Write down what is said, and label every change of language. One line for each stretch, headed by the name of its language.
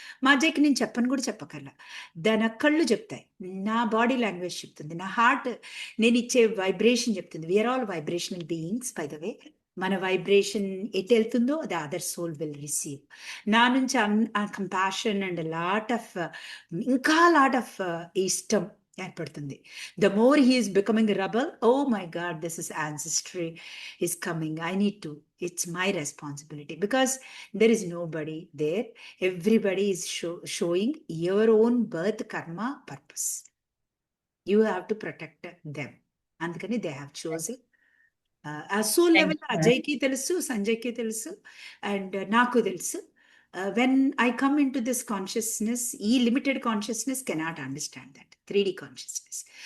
Telugu: మా అజయ్కి నేను చెప్పను కూడా చెప్పకల్లా, దాని కళ్ళు చెప్తాయి, నా బాడీ లాంగ్వేజ్ చెప్తుంది, నా హార్ట్ నేను ఇచ్చే వైబ్రేషన్ చెప్తుంది.
English: We are all vibrational beings by the way.
Telugu: మన వైబ్రేషన్ ఎటు వెళ్తుందో అది
English: Other soul will receive.
Telugu: నా నుంచి
English: compassion and lot of
Telugu: ఇంకా లాట్ ఆఫ్ ఇష్టం ఏర్పడుతుంది.
English: The more he is becoming a rebel, oh my God, this is ancestry is coming. I need to, it's my responsibility because there is nobody there. Everybody is showing your own birth karma purpose. You have to protect them.
Telugu: Andukani
English: they have chosen.
Telugu: ఆ soul
English: Thank level you, ma'am.
Telugu: అజయ్కి తెలుసు, సంజయ్కి తెలుసు, and నాకు తెలుసు.
English: When I come into this consciousness, ఈ limited consciousness cannot understand that 3D consciousness.